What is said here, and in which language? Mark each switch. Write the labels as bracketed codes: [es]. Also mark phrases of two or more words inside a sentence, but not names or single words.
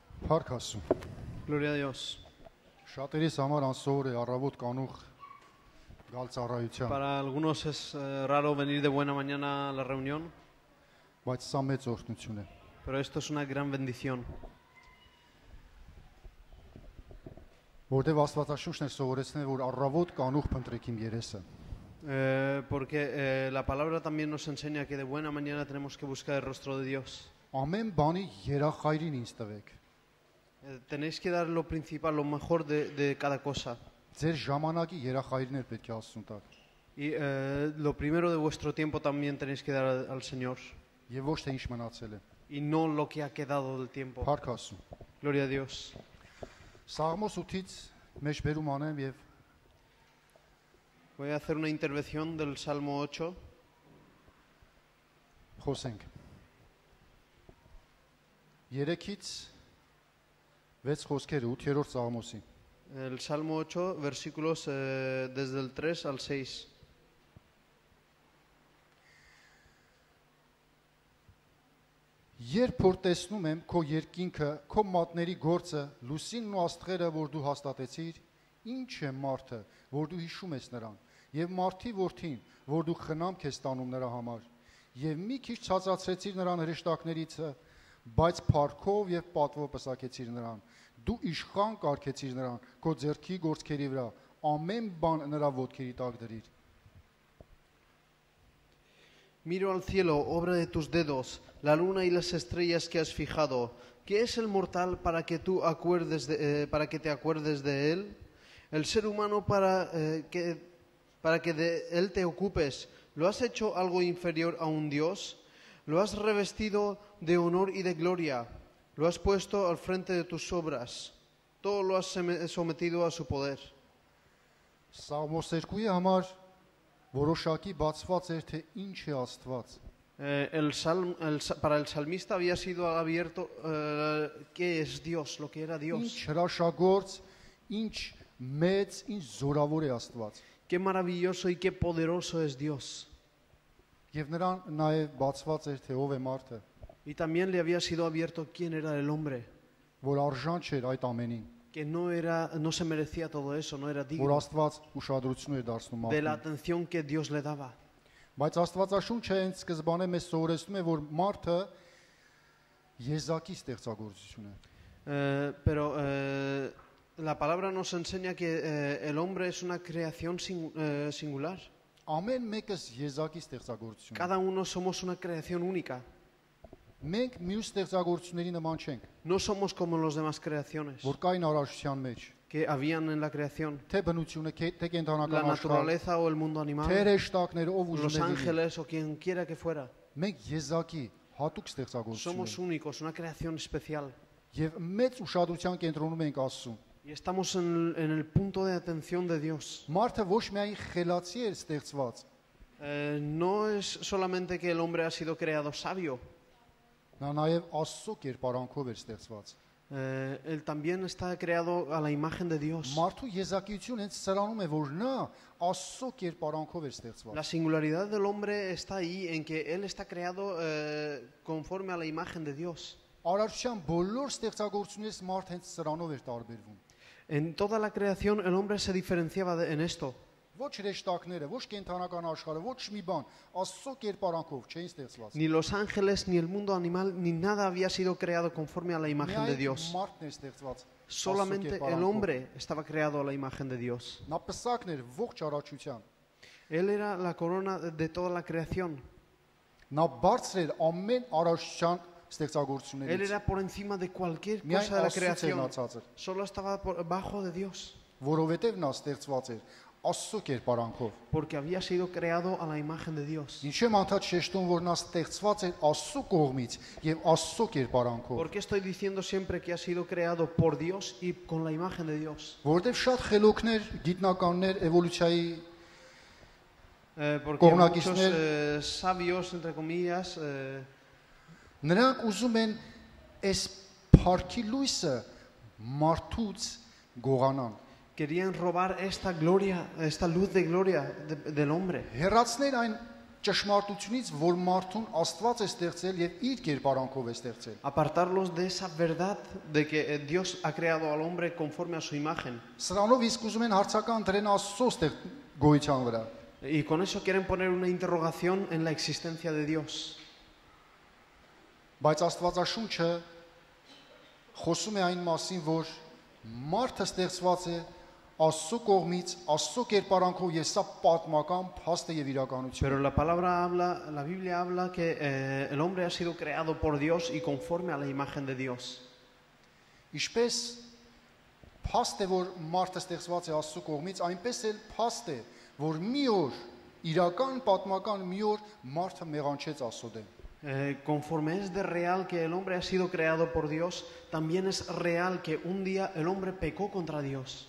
[hy] Փառք Աստծո։ [es] Gloria a Dios. [hy] Շատերիս համար անսովոր է առավոտ կանուխ գալ ծառայության, [es] Para algunos es raro venir de buena mañana a la reunión, [hy] բայց սա մեծ օրհնություն է։ [es] pero esto es una gran bendición. [hy] Որտեւ Աստվածաշունչն է սովորեցնել, որ առավոտ կանուխ փնտրեք իմ երեսը։ [es] Porque la palabra también nos enseña que de buena mañana tenemos que buscar el rostro de Dios. [hy] Ամեն բանի երախայրին ինձ տվեք։ [es] Tenéis que dar lo principal, lo mejor de cada cosa. [hy] Ձեր ժամանակի երախայրին էլ պետք է Աստծուն տաք։ [es] Y lo primero de vuestro tiempo también tenéis que dar al Señor. [hy] Եվ ոչ թե ինչ մնացել է։ [es] Y no lo que ha quedado del tiempo. [hy] Փառք Աստծո։ [es] Gloria a Dios. [hy] Սաղմոս 8-ից մեջ բերում անեմ եւ [es] Voy a hacer una intervención del Salmo 8. [hy] խոսենք։ 3-ից 6 խոսքերը 8-րդ Սաղմոսի։ [es] El Salmo 8, versículos desde el 3 al 6. [hy] Երբ որ տեսնում եմ քո երկինքը, քո մատների գործը, լուսինն ու աստղերը, որ դու հաստատեցիր, ինչ է մարդը, որ դու հիշում ես նրան, եւ մարդի որդին, որ դու խնամք ես տանում նրա համար, եւ մի քիչ ցածացրեցիր նրան հրեշտակներից, բայց փառքով եւ պատվով պսակեցիր նրան, դու իշխան կարգեցիր նրան, քո ձեռքի գործքերի վրա, ամեն բան նրա ոտքերի տակ դրիր։ [es] Miro al cielo, obra de tus dedos, la luna y las estrellas que has fijado. ¿Qué es el mortal para que te acuerdes de él? El ser humano para que de él te ocupes. ¿Lo has hecho algo inferior a un Dios? ¿Lo has revestido de honor y de gloria? ¿Lo has puesto al frente de tus obras? Todo lo has sometido a su poder. [hy] Սաղմոս 2-ի համար որոշակի բացված էր թե ինչ է Աստված։ [es] Para el salmista había sido abierto qué es Dios, lo que era [hy] Ինչ [es] Dios. [hy] հրաշագործ, ինչ մեծ, ինչ զորավոր է Աստված։ [es] Qué maravilloso y qué poderoso es Dios. [hy] Եվ նրան նաև բացված էր թե ով է մարդը, [es] Y también le había sido abierto quién era el hombre, [hy] որ արժան չէր այդ ամենին, [es] que no se merecía todo eso, no era [hy] որ [es] digno [hy] Աստված ուշադրություն էր դարձնում [es] de la [hy] մարդուն։ [es] atención que Dios le daba. [hy] Բայց Աստվածաշունչը հենց սկզբանե մեզ սովորեցնում է, որ մարդը եզակի ստեղծագործություն է։ [es] Pero la palabra nos enseña que el hombre es una creación singular. [hy] Ամեն մեկս եզակի ստեղծագործություն է։ [es] Cada uno somos una creación única. [hy] Մենք մյուս ստեղծագործությունների նման չենք, [es] No somos como las demás creaciones [hy] որ կային արարչության մեջ, [es] que habían en la creación. [hy] թե բնությունը, թե [es] La [hy] կենթանական աշխարհ, [es] naturaleza o el mundo [hy] թե [es] animal, [hy] հրեշտակները, ով [es] los [hy] ուզում է լինի։ [es] ángeles o quien quiera que fuera. [hy] Մենք եզակի հատուկ ստեղծագործություն [es] Somos [hy] ենք [es] únicos, una creación especial. [hy] եւ մեծ ուշադրության կենտրոնում ենք Աստծուն։ [es] Y estamos en el punto de atención de Dios. [hy] Մարդը ոչ միայն խելացի է ստեղծված, [es] No es solamente que el hombre ha sido creado sabio, [hy] նա նաեւ Աստծո կերպարանքով է ստեղծված։ [es] él también está creado a la imagen de Dios. [hy] Մարդու եզակիությունը հենց սրանում է, որ նա Աստծո կերպարանքով է ստեղծված։ [es] La singularidad del hombre está ahí en que él está creado conforme a la imagen de Dios. [hy] Արարչության բոլոր ստեղծագործությունից մարդ հենց սրանով էր տարբերվում։ [es] En toda la creación el hombre se diferenciaba en esto. [hy] Ոչ հրեշտակները, ոչ կենթանական աշխարհը, ոչ մի բան Աստծո կերպարանքով չէին ստեղծված։ [es] Ni los ángeles, ni el mundo animal, ni nada había sido creado conforme a la imagen de Dios. [hy] Մարդն էր ստեղծված։ [es] Solamente el hombre estaba creado a la imagen de Dios. [hy] Նա պսակն էր ողջ արարչության։ [es] Él era la corona de toda la creación. [hy] Նա բարձր էր ամեն արարչության [es] Él [hy] ստեղծագործություններից։ [es] era por encima de cualquier [hy] Միայն [es] cosa de la [hy] Աստծո [es] creación. [hy] ցենացած էր, [es] Solo estaba bajo de Dios. [hy] որովհետև նա ստեղծված էր Աստծո կերպարանքով։ [es] Porque había sido creado a la imagen de Dios. [hy] Ինչու եմ անդադ շեշտում, որ նա ստեղծված էր Աստծո կողմից եւ Աստծո կերպարանքով։ [es] Porque estoy diciendo siempre que ha sido creado por Dios y con la imagen de Dios. [hy] Որովհետև շատ խելոքներ, գիտնականներ, էվոլյուցիայի [es] Porque [hy] Կողմնակիցներ [es] muchos sabios, entre comillas, [hy] նրանք ուզում են այս փառքի լույսը մարդուց գողանան։ [es] querían robar esta gloria, esta luz de gloria del hombre. [hy] Հեռացնել այն ճշմարտությունից, որ մարդուն Աստված է ստեղծել եւ իր կերպարանքով է ստեղծել։ [es] Apartarlos de esa verdad de que Dios ha creado al hombre conforme a su imagen. [hy] Սրանով իսկ ուզում են հարցական դրեն Աստծո գոյության վրա։ [es] Y con eso quieren poner una interrogación en la existencia de Dios. [hy] Բայց Աստվածաշունչը խոսում է այն մասին, որ մարդը ստեղծված է Աստծո կողմից, Աստծո կերպարանքով եւ սա պատմական փաստ է եւ իրականություն։ [es] Pero la Biblia habla que el hombre ha sido creado por Dios y conforme a la imagen de Dios. [hy] Ինչպես փաստ է, որ մարդը ստեղծված է Աստծո կողմից, այնպես էլ փաստ է, որ մի օր իրական պատմական մի օր մարդը մեղանչեց Աստծո դեմ։ [es] Conforme es de real que el hombre ha sido creado por Dios, también es real que un día el hombre pecó contra Dios.